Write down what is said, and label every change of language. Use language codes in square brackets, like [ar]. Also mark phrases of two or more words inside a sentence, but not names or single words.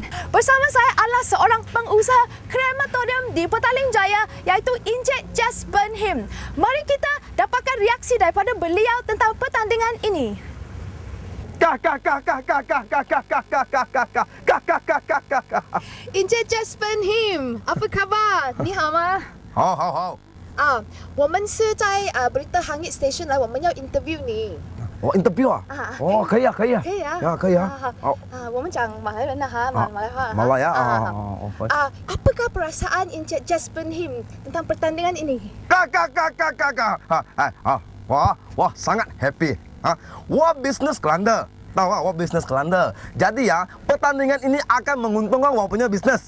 [ms] Bersama saya adalah seorang pengusaha krematorium di Petaling Jaya iaitu Encik Jess Burnham. Mari kita dapatkan reaksi daripada beliau tentang pertandingan ini. Encik Jess Burnham, apa khabar? [zh] 你好吗? 好好好，我们是在Berita Hangit Station 来，我们要 interview 你。我 interview 啊，哦，可以啊，可以啊，可以啊，可以啊，好，我们讲马来人的哈，马来话。马来啊， [ms] apakah perasaan Encik Jess Burnham tentang pertandingan ini? 我 sangat happy 啊，我 business kelanda， tahu tak? 我 business kelanda. Jadi ya, pertandingan ini akan menguntungkan 我 punya business.